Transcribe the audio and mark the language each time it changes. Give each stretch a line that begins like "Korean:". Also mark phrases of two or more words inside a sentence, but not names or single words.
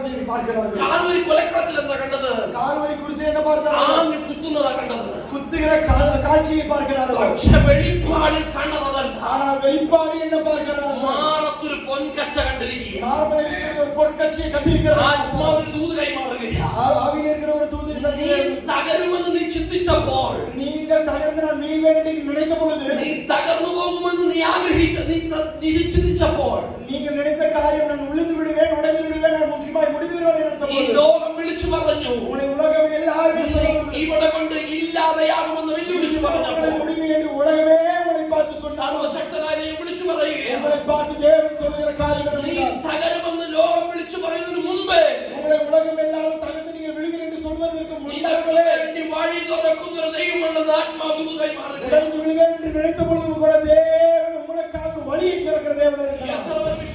Tamil: பார்க்கிறார்கள்.
Malayalam: കാൽവരി കൊലക്കളത്തിൽ എന്താ കണ്ടത്?
Tamil: கால்வரி குருசில் என்ன பார்த்தார்கள்?
Malayalam: ആഞ്ഞു കുത്തുന്നതാ കണ്ടത്.
Tamil: குத்துகிற காட்சியை பார்க்கிறார்கள்.
Malayalam: പക്ഷെ വെളിപ്പാടിൽ കണ്ടതല്ല.
Tamil: ஆனால் வெளிப்பாடு என்ன பார்க்கிறார்கள்?
Malayalam: മാറത്തൊരു പൊൻകച്ച കണ്ടിരിക്കുക.
Tamil: மார்பில் இருக்கிற ஒரு பொற்கட்சியை கட்டியிருக்கிறார்கள்.
Malayalam: ആത്മാവിൽ ദൂത് കൈമാറുകയാണ്.
Tamil: ஆவியில் இருக்கிற ஒரு தூது
Malayalam: നീ തകരുമെന്ന് നീ ചിന്തിച്ചപ്പോൾ,
Tamil: நீங்கள் தகர்ந்து நான் வீழ்வேன் என்று நினைத்த பொழுது,
Malayalam: നീ തകർന്നു പോകുമെന്ന് നീ ആഗ്രഹിച്ച നീ ചിന്തിച്ചപ്പോൾ,
Tamil: நீங்கள் நினைத்த காரியம் நான் விழுந்து விடுவேன், உடைந்து விடுவேன், நான் முற்றிலுமாய் முடிந்து விடுவேன் என்று நினைத்த
Malayalam: ഈ
Tamil: பொழுது,
Malayalam: ലോകം വിളിച്ചു പറഞ്ഞു,
Tamil: உன்னை உலகம் எல்லாரும்
Malayalam: ഇവിടെ കൊണ്ട് ഇല്ലാതെയാകുമെന്ന് വെല്ലുവിളിച്ചു പറഞ്ഞപ്പോൾ,
Tamil: முடிவு என்று உலகமே உன்னை பார்த்து சொன்னார்.
Malayalam: സർവശക്തനായ ദൈവം വിളിച്ചു പറയുകയാണ്,
Tamil: உங்களை பார்த்து தேவன் சொல்லுகிற காரியம்
Malayalam: നീ
Tamil: என்னவென்றால்,
Malayalam: തകരുമെന്ന് ലോകം വിളിച്ചു പറയുന്നതിന് മുമ്പേ
Tamil: உங்களை உலகம் எல்லாரும் தகர்ந்து நீங்கள் விழுவீர்கள் என்று சொல்வதற்கு
Malayalam: നിനക്ക്
Tamil: முன்னாலே
Malayalam: വേണ്ടി വഴി തുറക്കുന്ന ഒരു ദൈവമുണ്ടെന്ന് ആത്മാവ് ദൂത് കൈമാറുകയാണ്.
Tamil: உடைந்து விழுவேன் என்று நினைத்த பொழுது கூட தேவன் உங்களுக்காக வழியை திறக்கிற தேவன் இருக்கிறார்.
Malayalam: എത്ര